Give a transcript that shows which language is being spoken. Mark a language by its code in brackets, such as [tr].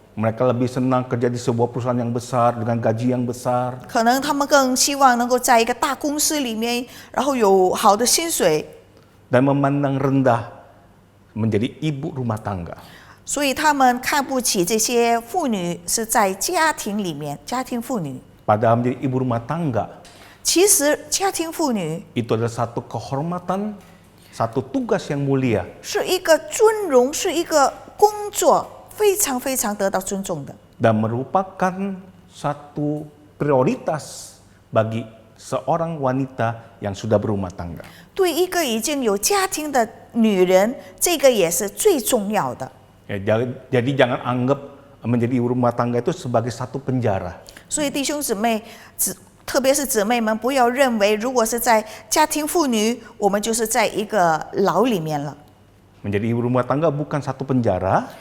[id] Mereka lebih senang kerja di sebuah perusahaan yang besar dengan gaji yang besar. [zh] 可能他们更希望能够在一个大公司里面，然后有好的薪水， [id] Dan memandang rendah menjadi ibu rumah tangga. [zh] 所以他们看不起这些妇女是在家庭里面，家庭妇女。 [id] Padahal menjadi ibu rumah tangga [zh] 其实家庭妇女 [id] itu adalah satu kehormatan, satu tugas yang mulia. [zh] 是一个尊荣，是一个工作，非常非常得到尊重的。 [id] Dan merupakan satu prioritas bagi seorang wanita yang sudah berumah tangga. [zh] 对一个已经有家庭的女人，这个也是最重要的。 [id] Jadi jangan anggap menjadi ibu rumah tangga itu sebagai satu penjara. [zh] 所以弟兄姊妹，特别是姊妹们，不要认为如果是在家庭妇女，我们就是在一个牢里面了。 [id] Menjadi ibu rumah tangga bukan satu penjara,